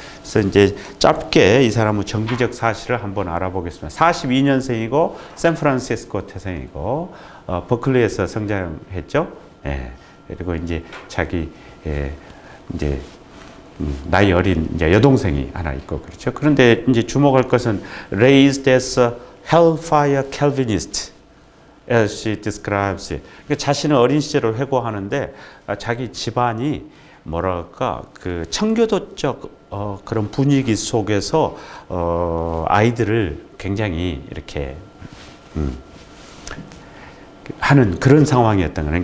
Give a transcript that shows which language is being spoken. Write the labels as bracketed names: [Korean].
[Korean] 그래서 이제 짧게 이 사람의 정기적 사실을 한번 알아보겠습니다. 42년생이고 샌프란시스코 태생이고 버클리에서 성장했죠. 그리고 이제 자기 이제 나이 어린 이제 여동생이 하나 있고 그렇죠. 그런데 이제 주목할 것은 [English] raised as a hellfire Calvinist, as she describes it. [Korean] 그러니까 자신은 어린 시절을 회고하는데 자기 집안이 뭐랄까 그 청교도적 그런 분위기 속에서 아이들을 굉장히 이렇게 하는 그런 상황이었던 거예요.